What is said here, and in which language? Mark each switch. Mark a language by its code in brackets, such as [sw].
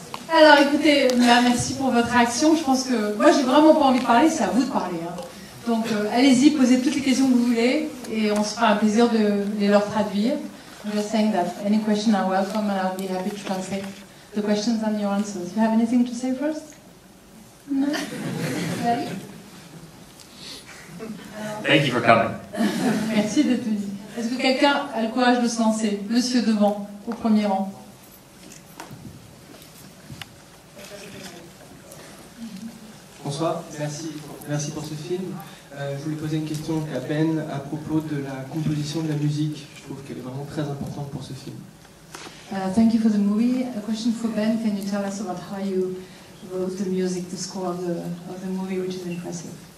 [fr] Alors écoutez, merci pour votre réaction. Je pense que moi j'ai vraiment pas envie de parler, c'est à vous de parler. Hein. Donc allez-y, posez toutes les questions que vous voulez et on se fera un plaisir de les leur traduire. [en] I'm just saying that any question are welcome and I'll be happy to translate the questions and your answers. You have anything to say first? No? Ready? Thank you for coming. [fr] Merci d'être venu. Est-ce que quelqu'un a le courage de se lancer? Monsieur devant, au premier rang. Bonsoir, merci pour ce film. Je voulais poser une question à Ben à propos de la composition de la musique. Je trouve qu'elle est vraiment très importante pour ce film. [en] Thank you for the movie. A question for Ben. Can you tell us about how you wrote the music, the score of the movie, which is impressive?